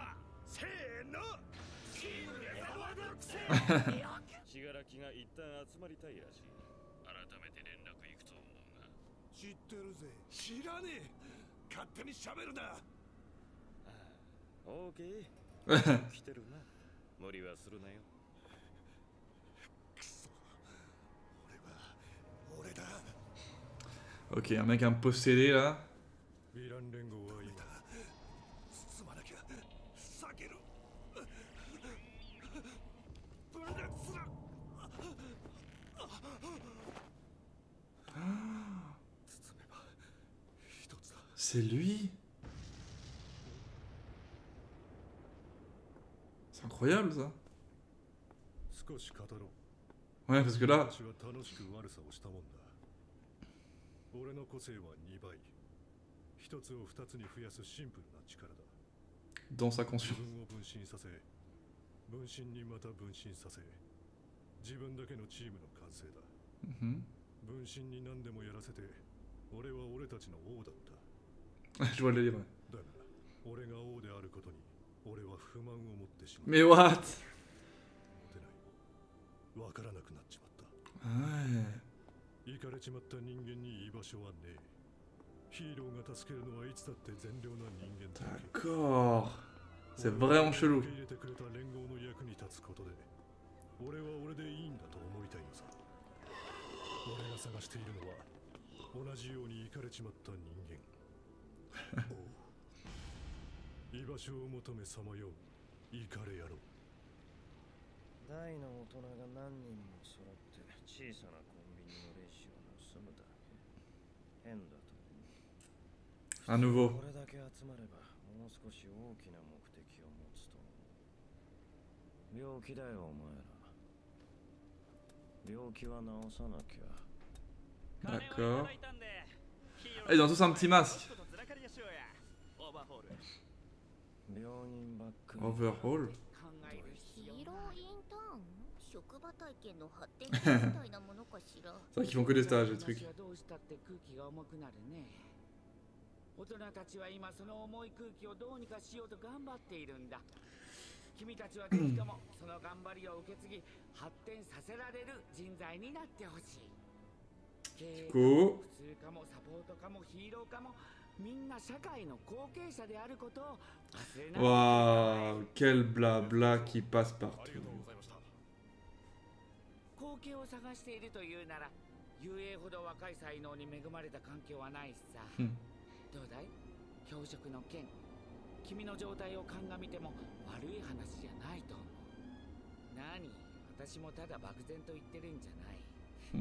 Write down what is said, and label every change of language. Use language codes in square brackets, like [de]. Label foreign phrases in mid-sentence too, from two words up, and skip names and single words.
[ja] せーの。チームで騒ぐくせ。信楽が一旦集まりたいらしい。改めて連絡行くと思うが。知ってるぜ。知らねえ。勝手に喋るな。オーケー。来てるな。無理はするなよ。 [fr] ok, un mec un peu possédé là. [ja] ヴィラン連合は今進まなきゃ避ける分裂する包めば一つだ [fr] C'est lui? C'est incroyable ça. [ja] 少し語ろう [fr] Ouais, parce que là, [ja] 私は楽しく悪さをしたもんだ俺の個性は2倍一つを二つに増やすシンプルな力だ [fr] dans sa [ja] 自 [fr] conscience. [ja] 分を分身させ分身にまた分身させ自分だけのチームの完成だ Mhm. 分身に何でもやらせて俺は俺たちの王だった [fr] Je vois le livre. [ja] だが俺が王であることに俺は不満を持ってしまう [fr] Mais what? [ja] 持てないわからなくなっちまった [fr] Ouais. [ja] イかれちまった人間に居場所はねえヒーローが助けるのはいつだって善良な人間だけ [fr] D'accord. C'est vraiment chelou. [ja] 受け入れてくれた連合の役に立つことで俺は俺でいいんだと思いたいのさ俺が探しているのは同じようにイかれちまった人間居場所を求めさまようイかれ野郎大の大人が何人も揃って小さなコンビニのレジを盗むだけ。変だと思う。 [fr] À nouveau. [ja] これだけ集まればもう少し大きな目的を持つと思う。病気だよお前ら。病気は治さなきゃ。 [fr] D'accord. Ah, ils ont tous un petit masque. [ja] 病院ばっかり Overhaul. ヒーローインターン職場体験の発展みたいなものかしら [fr] C'est vrai qu'ils font que des stages, des trucs. [ja] どうしたって空気が重くなるね。大人たちは今その重い空気をどうにかしようと頑張っているんだ。君たちはぜひともその頑張りを受け継ぎ発展させられる人材になってほしい。経営かも普通かもサポートかもヒーローかもみんな社会の後継者であることを忘れない。 [fr] Waouh, quel blabla qui passe partout. [ja] 後継を探しているというなら遊泳ほど若い才能に恵まれた環境はないしさ。どうだい教職の件、君の状態を鑑みても悪い話じゃないと思う。何、私もただ漠然と言ってるんじゃない。